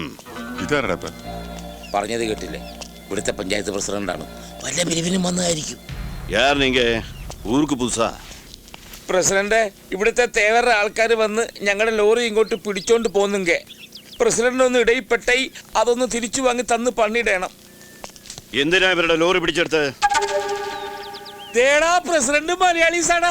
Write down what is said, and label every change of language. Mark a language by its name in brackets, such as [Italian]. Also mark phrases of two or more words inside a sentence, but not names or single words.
[Malayalam] ഇതാരടാ? പറഞ്ഞത് കേട്ടില്ലേ? ഇവിടുത്തെ പഞ്ചായത്ത് പ്രസിഡന്റാണ്. വല്ല പിരിവിനും വന്നതായിരിക്കും. [Tamil] யார் நீங்க? ஊருக்கு புதுசா? [Malayalam] പ്രസിഡന്റ്, ഇവിടുത്തെ തേവരുടെ ആൾക്കാർ വന്ന് ഞങ്ങളുടെ ലോറി ഇങ്ങോട്ട് പിടിച്ചോണ്ട് പോന്നുങ്ക. പ്രസിഡന്റ് ഒന്ന് ഇടയിൽപ്പെട്ടായി അതൊന്ന് തിരിച്ചു വാങ്ങി തന്ന് പണിയിടണം. എന്തിനാ ഇവരുടെ ലോറി പിടിച്ചെടുത്ത്? തേടാ, പ്രസിഡന്റ് മലയാളീസാണ്.